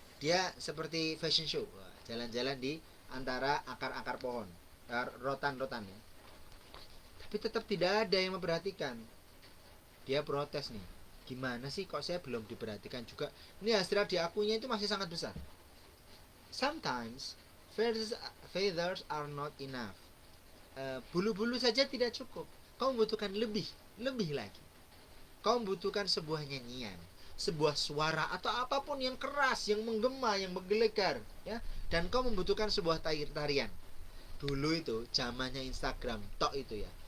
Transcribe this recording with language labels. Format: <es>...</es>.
<id>Dia seperti fashion show, jalan-jalan di antara akar-akar pohon, rotan-rotan ya. Tapi tetap tidak ada yang memperhatikan. Dia protes nih, gimana sih kok saya belum diperhatikan juga? Ini hasrat diakuinya itu masih sangat besar.</id> <en>Sometimes feathers are not enough.</en> <id>Bulu-bulu saja tidak cukup. Kau membutuhkan lebih lagi. Kau membutuhkan sebuah nyanyian, sebuah suara atau apapun yang keras, yang menggema, yang menggelegar, ya. Dan kau membutuhkan sebuah tarian. Dulu itu zamannya Instagram, tok itu ya.</id>